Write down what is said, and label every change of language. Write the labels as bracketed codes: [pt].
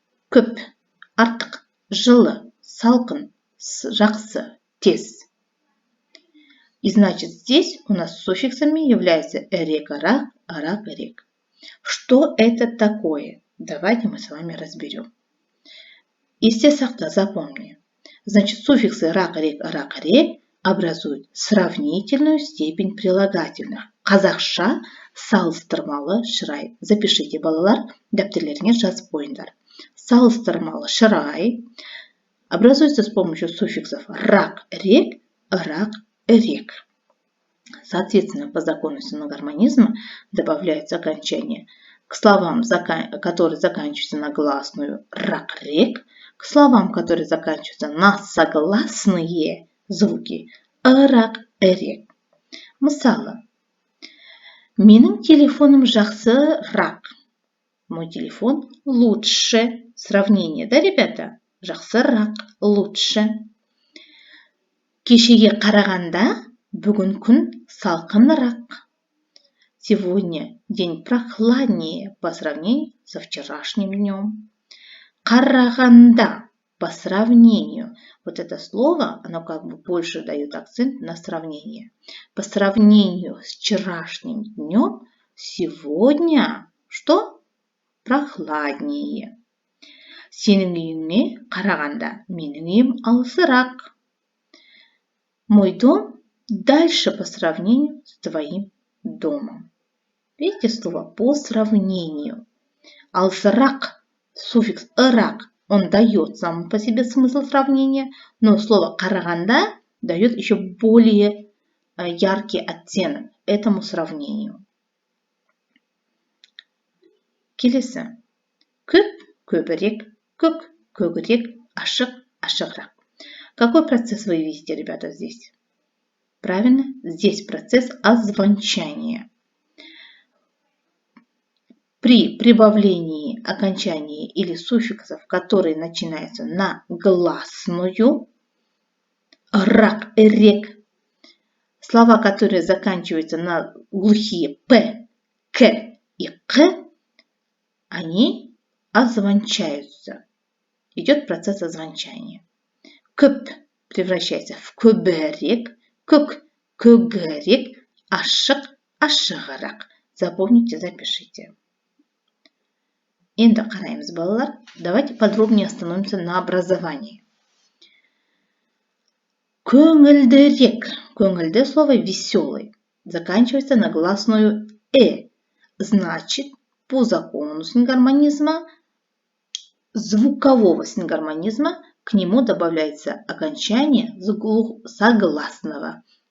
[kk] Көп, артық, жылы, салқын, жақсы, тез. [ru] И значит, здесь у нас суффиксами является эрек, арак, арак, эрек. Что это такое? Давайте мы с вами разберем. [kk] Есте сақта, [ru] запомни. Значит, суффиксы рак, эрек, арак, эрек образуют сравнительную степень прилагательных. [kk] Қазақша салыстырмалы шырай. [ru] Запишите, [kk] балалар, дәптерлеріңе жазып қойыңдар. [ru] Салыстырмалы шырай образуется с помощью суффиксов рак, рек, рак, рек. Соответственно, по закону синонгармонизма добавляются окончания к словам, которые заканчиваются на гласную рак, рек, к словам, которые заканчиваются на согласные звуки рак, рек. [kk] Мысалы, менің телефоном жақсырақ. [ru] Мой телефон лучше. Сравнение, да, ребята? [kk] Жақсырақ, лучше. Кешеге қарағанда бүгін күн салқынырақ. [ru] Сегодня день прохладнее по сравнению со вчерашним днем. Қарағанда по сравнению. Вот это слово, оно как бы больше дает акцент на сравнение. По сравнению с вчерашним днем сегодня что? Прохладнее. [kk] Сенің үйіңе қарағанда менің үйім алысырақ. [ru] Мой дом дальше по сравнению с твоим домом. Видите слово по сравнению. Алысырақ, суффикс ырак, он дает сам по себе смысл сравнения, но слово қарағанда дает еще более яркий оттенок этому сравнению. [kk] Келесі. [ru] Көп, көбірек, көк, көгірек, ашық, ашығырақ. Какой процесс вы видите, ребята, здесь? Правильно? Здесь процесс озвончания. При прибавлении окончаний или суффиксов, которые начинаются на гласную, рак, рек, слова, которые заканчиваются на глухие п, к и к, они озвончаются. Идет процесс озвончания. Көп превращается в көбірек, көк, көгірек, ашық, ашығырақ. Запомните, запишите. [kk] Енді қараймыз, балалар. [ru] Давайте подробнее остановимся на образовании. Көңілдірек. Көңілді слово веселый. Заканчивается на гласную Значит, по закону сингармонизма, звукового сингармонизма, к нему добавляется окончание согласного.